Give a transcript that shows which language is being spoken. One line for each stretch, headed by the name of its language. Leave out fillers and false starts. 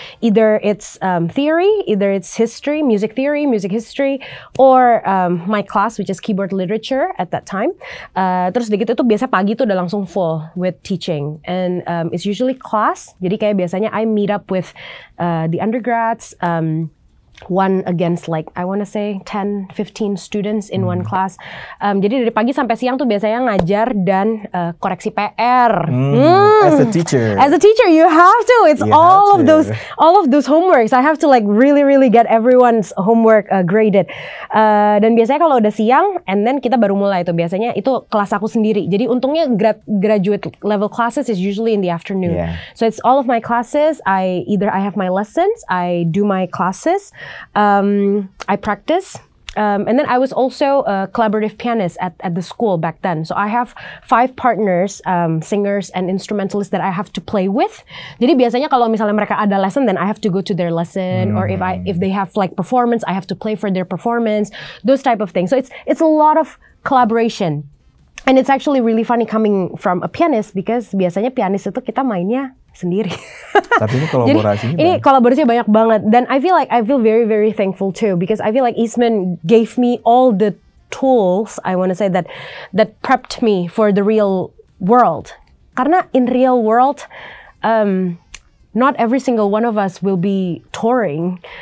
English: Either it's theory, either it's history, music history, or my class which is keyboard literature at that time.
Indonesian: Terus begitu itu biasa pagi itu udah langsung
English: full with teaching, and it's usually class.
Indonesian: Jadi kayak biasanya
English: I meet up with the undergrads. One against like I want to say 10-15 students in one class.
Indonesian: Jadi dari pagi sampai siang tuh biasanya ngajar dan koreksi PR.
English: As a teacher, you have to. It's all of those homeworks. I have to like really get everyone's homework graded.
Indonesian: Dan biasanya kalau udah siang,
English: and then
Indonesian: kita baru mulai tuh biasanya itu kelas aku sendiri. Jadi untungnya
English: graduate level classes is usually in the afternoon. Yeah. So it's all of my classes. I have my lessons, I do my classes. I practice, and then I was also a collaborative pianist at the school back then. So I have 5 partners, singers and instrumentalists that I have to play with.
Indonesian: Jadi biasanya kalau misalnya mereka ada
English: lesson, then I have to go to their lesson, or if they have like performance, I have to play for their performance. Those type of things. So it's a lot of collaboration. And it's actually really funny coming from a pianist because
Indonesian: biasanya pianis itu kita mainnya sendiri. Tapi ini kolaborasinya ini kolaborasinya banyak banget.
English: Dan I feel very, very thankful too because I feel like Eastman gave me all the tools, I want to say that prepped me for the real world.
Indonesian: Karena
English: in real world, not every single one of us will be touring.